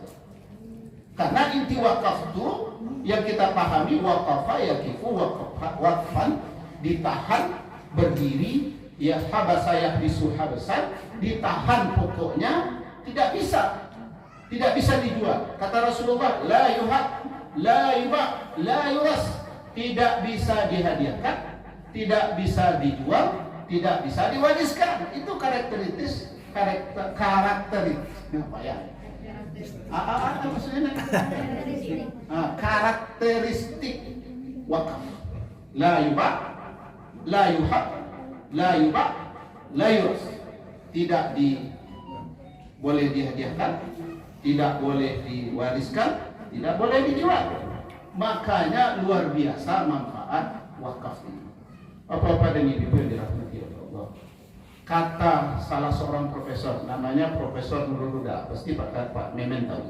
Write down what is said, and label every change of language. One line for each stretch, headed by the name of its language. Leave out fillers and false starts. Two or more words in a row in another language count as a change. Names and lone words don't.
Indonesian: Karena inti wakaf itu yang kita pahami,
Arabic: وقف يقف وقفا,
Indonesian: ditahan, berdiri, ya
Arabic: حبس يحبس حبسا,
Indonesian: ditahan pokoknya, tidak bisa dijual. Kata Rasulullah,
Arabic: لا يوهب، لا يباع، لا يورث,
Indonesian: tidak bisa dihadiahkan, tidak bisa dijual, tidak bisa diwariskan. Itu karakteristik apa ya? Apa maksudnya? Karakteristik wakaf.
Arabic: لا يباع، لا يوهب، لا يباع، لا يورث.
Indonesian: Tidak boleh dihadiahkan, tidak boleh diwariskan, tidak boleh dijual. Makanya luar biasa manfaat wakaf ini. Bapak-bapak dan Ibu yang dirahmati oleh Allah. Kata salah seorang profesor, namanya Profesor Nurul Huda, pasti Pak Memen tahu.